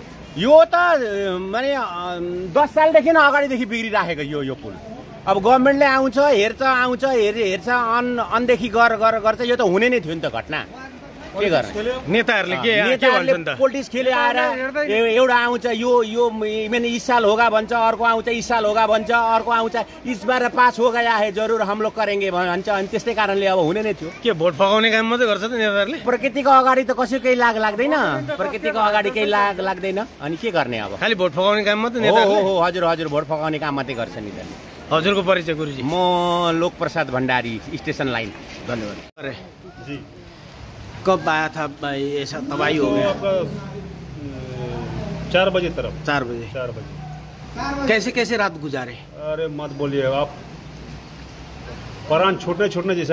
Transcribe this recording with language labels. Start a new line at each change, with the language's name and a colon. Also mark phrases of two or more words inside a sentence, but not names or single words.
Nepali: यो त माने 10 सालदेखि अगाडिदेखि बिग्रिराखेको यो पुल। अब गभर्मेन्टले आउँछ हेर्छ अनदेखि गर्छ। यो त हुने नै थियो नि त घटना। के गर्ने नेताहरूले के भन्छन् त? पोलिटिक्स खेले आएर एउटा आउँछ यो
Hindi: मैंने इस साल होगा
Nepali: भन्छ, अर्को आउँछ
Hindi: इस साल होगा
Nepali: भन्छ, अर्को आउँछ
Hindi: इस बार पास हो गया है जरुर हम लोग करेंगे भन्छ।
Nepali: अनि त्यस्तै कारणले अब हुने नै थियो। के भोट फगाउने काम मात्रै गर्छ त नेताहरूले? प्रकृतिको अगाडि त कसै केही लाग्दैन, प्रकृतिको अगाडि केही लाग्दैन। अनि के गर्ने अब? खालि भोट फगाउने काम मात्रै हो नेताहरूले? हो हजुर भोट फगाउने काम मात्रै गर्छ नि। हजुरको परिचय गुरुजी? म लोकप्रसाद भण्डारी, स्टेशन लाइन। धन्यवाद।
Hindi: अरे जी, कब आया था भाई ऐसा तबाही हो गया? 4 बजे तरफ। 4 बजे। कैसे रात गुजारे? अरे मत बोलिए आप, प्राण छूटने जैसे।